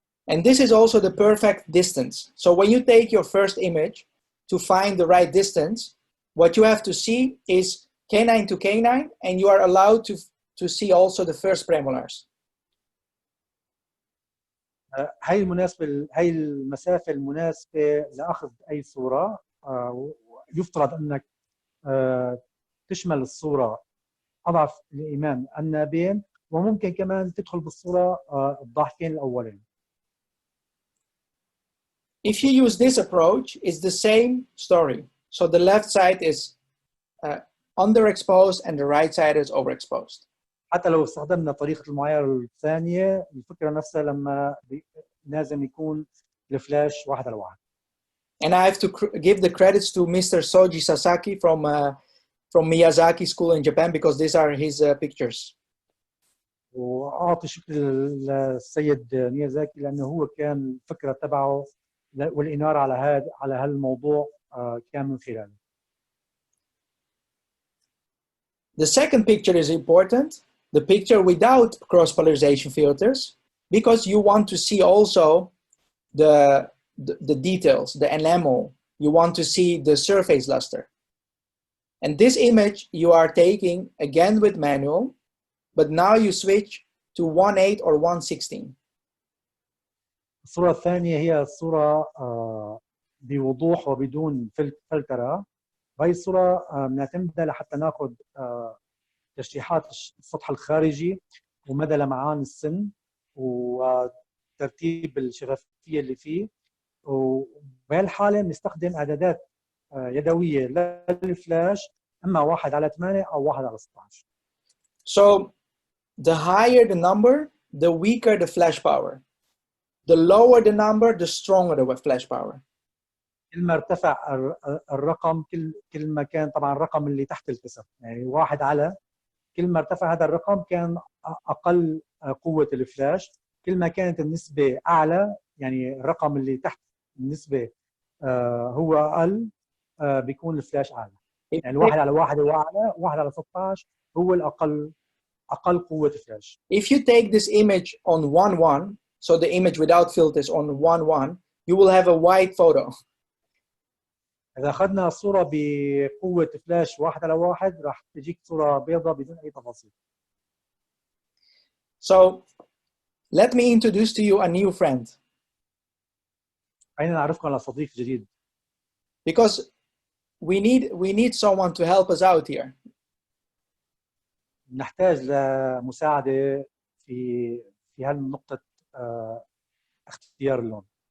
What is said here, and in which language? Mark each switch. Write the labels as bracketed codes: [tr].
[en] And this is also the perfect distance. So when you take your first image to find the right distance, what you have to see is canine to canine, and you are allowed to see also the first premolars. [ar] هاي المسافة المناسبة لأخذ أي صورة. يفترض أنك تشمل الصورة أضعف الإيمان النابين، وممكن كمان تدخل بالصورة الضاحكين الأولين. [en] If you use this approach, it's the same story. So the left side is underexposed and the right side is overexposed. [ar] حتى لو استخدمنا طريقة المعايرة الثانية، الفكرة نفسها لما لازم يكون الفلاش 1:1. [en] And I have to give the credits to Mr. Soji Sasaki from Miyazaki School in Japan, because these are his pictures. [ar] وأعطي شكر للسيد ميازاكي لأنه هو كان الفكرة تبعه والإنارة على هالموضوع كان من خلاله. [en] The second picture is important, the picture without cross-polarization filters, because you want to see also the details, the enamel. You want to see the surface luster. And this image you are taking again with manual, but now you switch to 1.8 or 1.16. [ar] الصورة الثانية هي الصورة بوضوح وبدون فلترة. وهي الصورة بنعتمدها لحتى ناخذ تشريحات السطح الخارجي ومدى لمعان السن وترتيب الشفافية اللي فيه. وبهالحالة بنستخدم إعدادات يدوية للفلاش، إما 1:8 أو 1:16. [en] So the higher the number, the weaker the flash power. The lower the number, the stronger the flash power. [ar] كل ما ارتفع الرقم كل ما كان طبعا الرقم اللي تحت الكسر، يعني 1 كل ما ارتفع هذا الرقم كان أقل قوة الفلاش. كل ما كانت النسبة أعلى، يعني الرقم اللي تحت النسبة هو أقل، بيكون الفلاش أعلى. يعني 1:1 هو أعلى، 1:16 هو الأقل قوة الفلاش. [en] If you take this image on 1.1, so the image without filters on 1.1, you will have a white photo. [ar] إذا أخذنا صورة بقوة فلاش 1:1 راح تجيك صورة بيضاء بدون أي تفاصيل. [en] So let me introduce to you a new friend. [ar] خلينا نعرفكم على صديق جديد. [en] Because we need someone to help us out here. [ar] نحتاج لمساعدة في هالنقطة اختيار اللون.